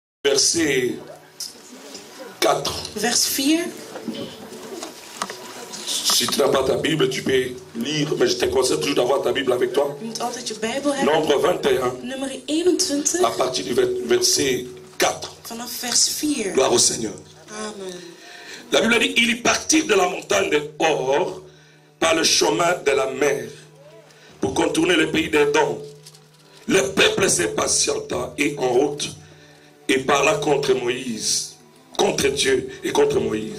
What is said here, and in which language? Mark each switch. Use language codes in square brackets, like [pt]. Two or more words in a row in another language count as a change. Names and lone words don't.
[fr] verset 4. [nl] Vers 4. [fr] Si tu n'as pas ta Bible, tu peux lire, mais je te conseille toujours d'avoir ta Bible avec toi. [nl] Je moet altijd je Bijbel hebben. [fr] Nombre 21, [nl] Nummer 21. [fr] à partir du verset 4. [nl] Vanaf vers 4. [fr] Gloire au Seigneur. Amen. La Bible dit, il partit de la montagne de Hor par le chemin de la mer pour contourner le pays d'Édom. Le peuple se patienta et en route et parla contre Moïse, contre Dieu et contre Moïse.